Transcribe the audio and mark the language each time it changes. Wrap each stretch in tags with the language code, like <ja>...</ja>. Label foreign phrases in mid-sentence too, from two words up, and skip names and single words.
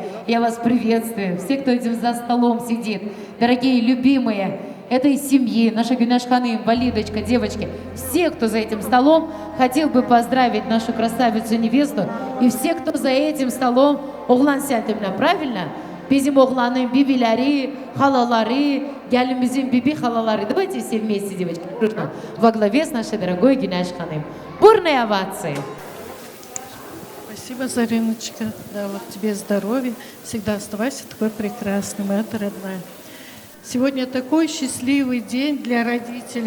<ru>Я вас приветствую. Все, кто этим за столом сидит, дорогие, любимые этой семьи, наша Гюняш Ханым, Валидочка, девочки, все, кто за этим столом, хотел бы поздравить нашу красавицу-невесту, и все, кто за этим столом, оғлан сәтімна, правильно?</ru> <az>Bizim oğlanın bibileri, halaları, gelinimizin bibi halaları.</az> <ru>Давайте все вместе, девочки, дружно, во главе с нашей дорогой Гюняш Ханым. Бурные овации! Спасибо, Зариночка. Да, вот тебе здоровья. Всегда оставайся такой прекрасной, моя родная. Сегодня такой счастливый день для родителей.</ru>